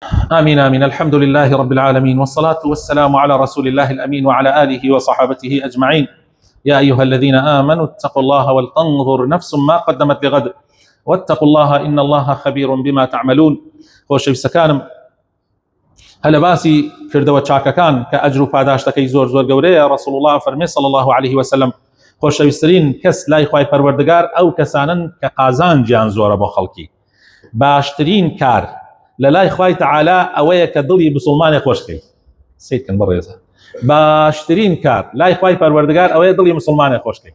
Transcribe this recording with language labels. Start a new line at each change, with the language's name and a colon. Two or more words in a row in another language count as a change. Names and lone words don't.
Arabic: آمين آمين. الحمد لله رب العالمين، والصلاة والسلام على رسول الله الأمين وعلى آله وصحابته أجمعين. يا أيها الذين آمنوا اتقوا الله ولتنظر نفس ما قدمت لغد واتقوا الله إن الله خبير بما تعملون.
Central Kurdish: خۆشەویستەکانم، هەلە باسی کردەوە چاکەکان کە ئەجر و پاداشتەکەی زۆر زۆر گەورەیە.
Arabic: رسول الله
Central Kurdish: فەرمێ
Arabic: صلى الله عليه وسلم
Central Kurdish: خۆشەویستترین کەس لای خوای پەروەردگار ئەو کەسانن کە قازانجیان زۆرە بۆ خەڵکی. باشترین کار لە لای خوای تەعالا ئەوەیە کە دڵی مسلمانێک خۆشکەی. سیدکن بەڕێزە، باشترین کار لای خوای پەروەردگار ئەوەیە دڵی مسلمانێک خۆشکەی.